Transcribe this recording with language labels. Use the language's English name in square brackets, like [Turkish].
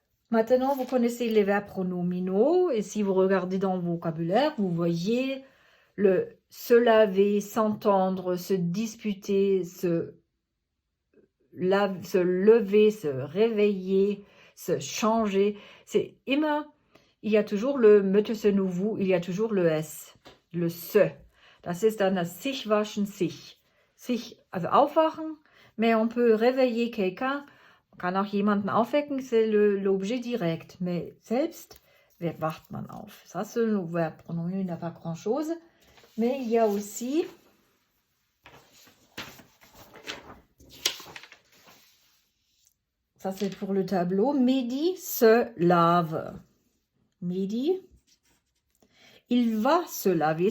[French] Maintenant, vous connaissez les verbes pronominaux. Et si vous regardez dans le vocabulaire, vous voyez le se laver, s'entendre, se disputer, se lever, se réveiller, se changer. C'est immer, il y a toujours le me, te, ce, nous, vous, il y a toujours le S, le se. [German] Das ist dann das sich waschen, sich. Sich, also aufwachen, [French] mais on peut réveiller quelqu'un. [German] Man kann auch jemanden aufwecken, [French] c'est l'objet direct. [German] Mais selbst, wer wacht man auf? [French] Ça, c'est le verbe pronominal, il n'a pas grand-chose. Mais il y a aussi ça, c'est pour le tableau. Mehdi se lave. Mehdi, il va se laver.